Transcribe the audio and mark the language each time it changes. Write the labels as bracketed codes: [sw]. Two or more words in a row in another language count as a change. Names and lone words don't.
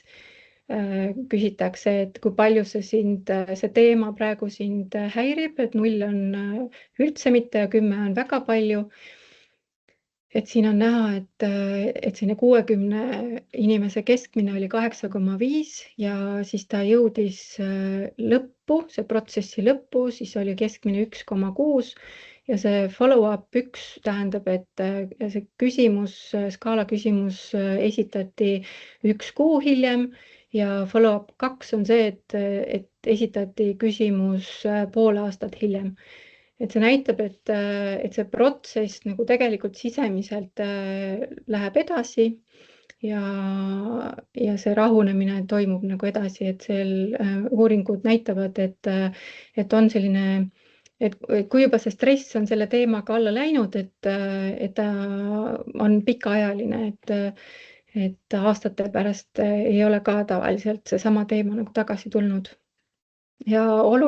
[et] Küsitakse, et kui palju see teema praegu sind häirib, et 0 on üldse mitte ja 10 on väga palju. Et siin on näha, et selline 60 inimese keskmine oli 8,5 ja siis ta jõudis lõppu, see protsessi lõppu, siis oli keskmine 1,6 ja see follow-up 1 tähendab, et see skaala küsimus esitati 1 kuu hiljem ja follow-up 2 on see, et esitati küsimus pool aastat hiljem. Et see näitab, et see protsess nagu tegelikult sisemiselt läheb edasi ja see rahunemine toimub nagu edasi, et uuringud näitavad, et on selline, et kui juba see stress on selle teemaga alla läinud, et ta on pikaajaline, et aastate pärast ei ole ka tavaliselt seesama teema nagu tagasi tulnud.